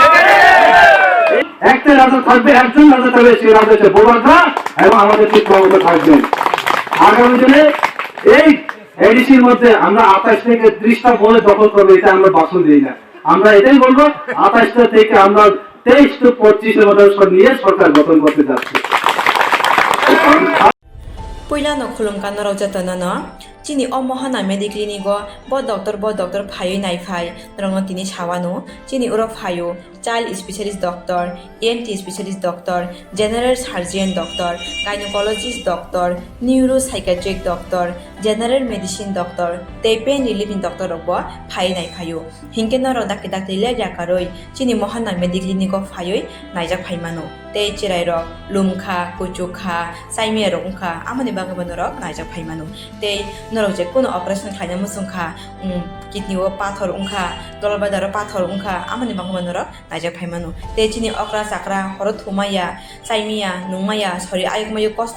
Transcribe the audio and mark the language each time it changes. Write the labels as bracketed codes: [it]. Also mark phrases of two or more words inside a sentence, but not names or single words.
[bn] একটা রাজা থাকবে একজন রাজা থাকবে সেই রাজা হচ্ছে বোবাদা এবং আমাদের ঠিক ক্ষমতা থাকবেন আগামী দিনে এই এডিসির মধ্যে আমরা 28 থেকে 30টা বলে দখল করবো এটা আমরা বাসন দিই না আমরা এটাই বলবো 28টা থেকে আমরা 23 to 25 এর মধ্যে নিয়ে সরকার গঠন করতে যাচ্ছি [trp] Puyla no khulumkan no rojata no chini omohana mediclinigo bo doctor phayo nai phai rong tini chawano chini uro phayo [en] child specialist doctor ENT specialist doctor general surgeon doctor gynecologist doctor neuropsychiatric doctor general medicine doctor [trp] te [en] pain relieving doctor [trp] robo phai nai phayo hingke no ro dakte le jakaroi chini mohana mediclinigo phayo naijak phaimano te chirai ro lumkha kuchukha saime rongkha amani bagabano ro naijak phaimano te norok je kono operation khaina musungkha kidney o pathor ungkha dolbadaro pathor ungkha amani bagabano ro naijak phaimano te chini okra sakra horo thumaya saimia nungmaya sori ayukmayu kosto